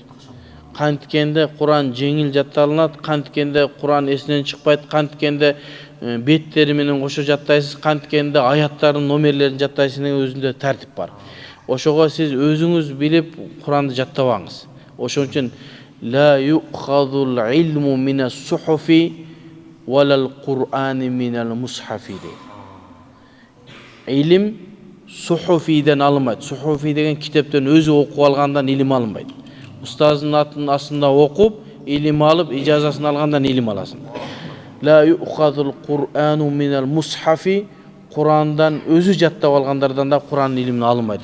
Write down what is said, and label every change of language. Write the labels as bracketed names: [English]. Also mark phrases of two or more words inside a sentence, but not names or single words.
[Kyrgyz] Канткенде Куран жеңил жатталынат, канткенде Куран эсинен чыкпайт, канткенде беттери менен кошо жаттайсыз, канткенде аяттардын номерлерин жаттайсыз деген өзүндө тартип бар. Ошого сиз өзүңүз билип Куранды жаттабаңыз. Ошон үчүн [Arabic] لا يؤخذ العلم من الصحف ولا القرآن من المصحف дейт. [Kyrgyz] Илим сухуфиден алынбайт. Сухуфи деген китептен өзү окуп алгандан илим алынбайт. Устаздын атын астында окуп, илим алып, ижазасын алгандан илим аласың. [Arabic] لا يؤخذ القرآن من المصحف, [Kyrgyz] Курандан өзү жаттап алгандардан да Курандын илимин алынбайт.